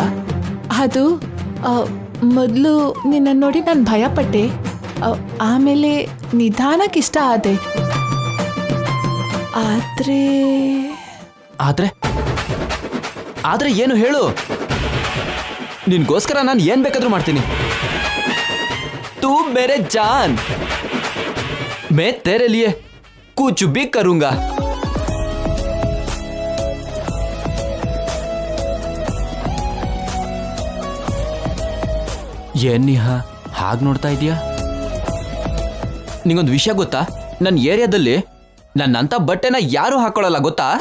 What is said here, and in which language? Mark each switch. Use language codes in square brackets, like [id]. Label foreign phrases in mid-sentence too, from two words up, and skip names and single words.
[kn] ಅದು ಮೊದಲು ನಿನ್ನ ನೋಡಿ ನಾನು ಭಯಪಟ್ಟೆ, ಆಮೇಲೆ ನಿಧಾನಕ್ಕೆ ಇಷ್ಟ ಆದೆ. ಆದ್ರೆ ಆದ್ರೆ ಏನು ಹೇಳು, ನಿನ್ಗೋಸ್ಕರ ನಾನು ಏನ್ ಬೇಕಾದ್ರೂ ಮಾಡ್ತೀನಿ. [hi] तू मेरे जान, मैं तेरे लिए कुछ भी करूंगा. [kn] ಏನ್ ನಿಹಾ ಹಾಗೆ ನೋಡ್ತಾ ಇದೀಯಾ? ನಿಂಗೊಂದು ವಿಷಯ ಗೊತ್ತಾ, ನನ್ನ ಏರಿಯಾದಲ್ಲಿ ನನ್ನಂತ ಬಟ್ಟೆನ ಯಾರು ಹಾಕೊಳ್ಳಲ್ಲ ಗೊತ್ತಾ?